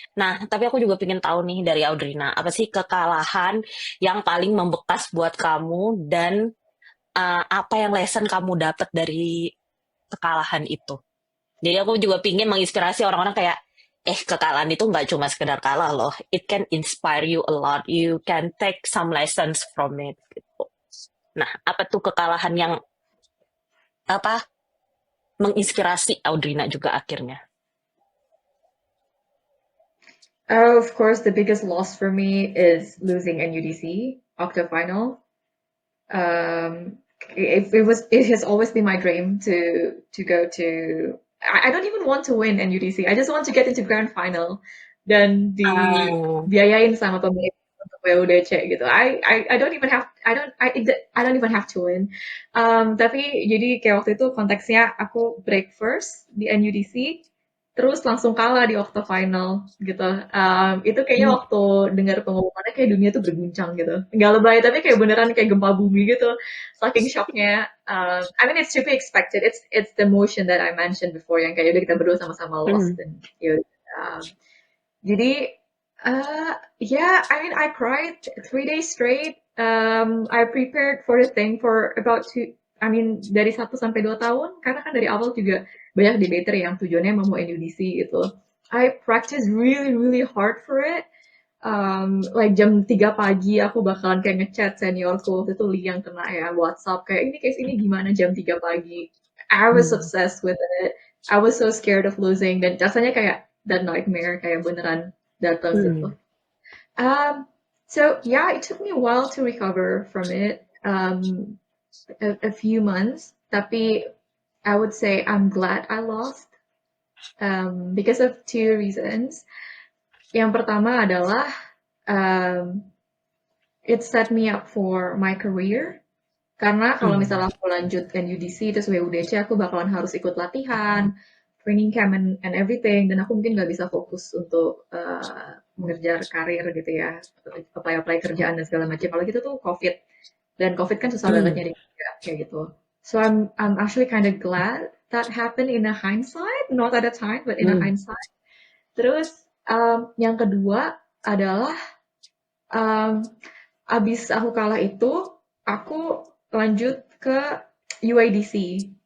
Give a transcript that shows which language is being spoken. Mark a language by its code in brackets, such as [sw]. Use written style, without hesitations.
[id] Nah, tapi aku juga pengen tahu nih dari Audrina, apa sih kekalahan yang paling membekas buat kamu dan apa yang lesson kamu dapat dari kekalahan itu? Jadi aku juga pingin menginspirasi orang-orang kayak, kekalahan itu nggak cuma sekedar kalah loh. [en] It can inspire you a lot. You can take some lessons from it. [id] Gitu. Nah, apa tuh kekalahan yang apa menginspirasi Audrina juga akhirnya? [en] Of course, the biggest loss for me is losing NUDC octo final. It has always been my dream to go to. I don't even want to win NUDC. I just want to get into grand final dan Um, [id] dibiayain sama pemilik untuk WUDC gitu. [en] I don't even have I don't even have to win. [id] Tapi jadi kayak waktu itu konteksnya aku break first di NUDC, terus langsung kalah di octo final gitu. Itu kayaknya waktu dengar pengumumannya kayak dunia tuh berguncang gitu. Nggak lebay, tapi kayak beneran kayak gempa bumi gitu. Saking shocknya. [en] I mean it's to be expected. It's the emotion that I mentioned before [id] yang kayak udah kita berdua sama-sama [en] lost mm, [id] dan ya udah. [en] Jadi yeah, I mean I cried 3 days straight. I prepared for the thing for about two. I mean [id] dari 1 sampai 2 tahun karena kan dari awal juga banyak debater yang tujuannya mau NUDC gitu. [en] I practice really really hard for it. [id] Like jam 3 pagi aku bakalan kayak ngechat seniorku waktu itu Li yang kena ya WhatsApp kayak ini case ini gimana jam 3 pagi. [en] I was mm, obsessed with it. I was so scared of losing [id] dan rasanya kayak [en] that nightmare [id] kayak beneran datang gitu. mm. [en] So yeah, it took me a while to recover from it. A few months, [id] tapi [en] I would say I'm glad I lost because of two reasons. [id] Yang pertama adalah [en] um, it set me up for my career. [id] Karena kalau Hmm. misalnya aku lanjut NUDC terus WUDC aku bakalan harus ikut latihan, [en] training camp and everything [id] dan aku mungkin nggak bisa fokus untuk mengejar karir gitu ya, apply kerjaan dan segala macam. Kalau gitu tuh COVID dan COVID kan susah banget Hmm. nyari kerja kayak gitu. [en] So I'm actually kind of glad that happened in a hindsight, not at a time, but in a Hmm. hindsight. [id] Terus yang kedua adalah um, abis aku kalah itu, aku lanjut ke UADC.